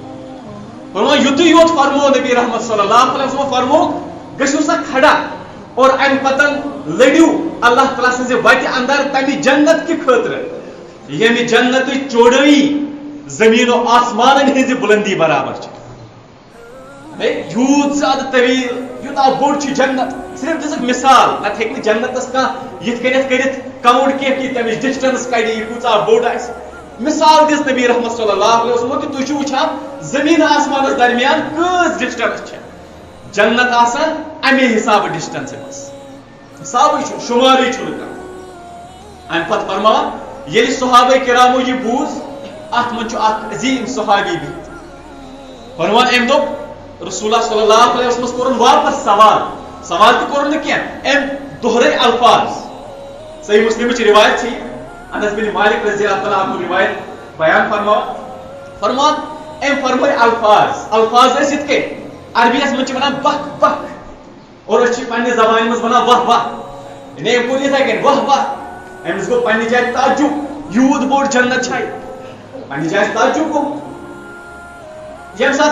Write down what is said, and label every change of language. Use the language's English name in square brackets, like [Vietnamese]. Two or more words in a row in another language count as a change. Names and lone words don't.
[Kashmiri] فرمو یُتُے یوت فرمو نبی رحمت [Arabic] صلی اللہ علیہ وسلم [Kashmiri] فرمو گٔژھِو سا کھڑا اور امہِ پتن لٔڑِو اللہ تعالیٰ سٕنٛزِ وتہِ اندر تمہِ جنت کہِ خٲطرٕ ییٚمہِ جنتٕچ چوڑٲیی زمیٖن و آسمانن ہٕنٛزِ بُلندی برابر چھِ یوٗت زیادٕ طویل یوٗتاہ بوٚڑ چھُ جنت صرف دِژٕکھ مثال نتہٕ ہیٚکہِ نہٕ جنتس کانٛہہ یِتھ کٔنٮ۪تھ کٔرِتھ کاوُنٹ کینٛہہ کہِ تمِچ ڈسٹنس کڑِ یہِ کۭژاہ بوٚڑ آسہِ مثال دِژ نبی رحمت [Arabic] صلی اللہ علیہ وسلم [Kashmiri] کہِ تُہۍ چھِو وٕچھان زمیٖن آسمانس درمیان کۭژ ڈسٹنس چھِ جنت آسان امے حسابہٕ ڈسٹنسہِ منٛز حسابٕے چھُ شُمارٕے چھُنہٕ کانٛہہ امہِ پتہٕ فرماوان ییٚلہِ صحابہ کرامو یہِ بوٗز اتھ منٛز چھُ اکھ عظیٖم صحابی بِہِتھ فرماوان أمۍ دوٚپ رسول اللہ [Arabic] صلی اللہ علیہ وسلمس [Kashmiri] کوٚرُن واپس سوال تہِ کوٚرُن نہٕ کینٛہہ أمۍ دۄہرٲے الفاظ صحیح مسلمٕچ رِوایت چھِ انس بن مالک [Arabic] رضی اللہ تعالیٰ عنہ [Kashmiri] رِوایت بیان فرماوان أمۍ فرمٲے الفاظ ٲسۍ یِتھ کٔنۍ عربیس منٛز چھِ ونان بکھ بکھ اور أسۍ چھِ پننہِ زبانہِ منٛز ونان واہ واہ یعنی أمۍ کوٚر یِتھے کٔنۍ واہ واہ أمِس گوٚو پننہِ جایہِ تعجُب یوٗت بوٚڑ جنت چھا پننہِ جایہِ تعجُب گوٚمُت ییٚمہِ ساتہٕ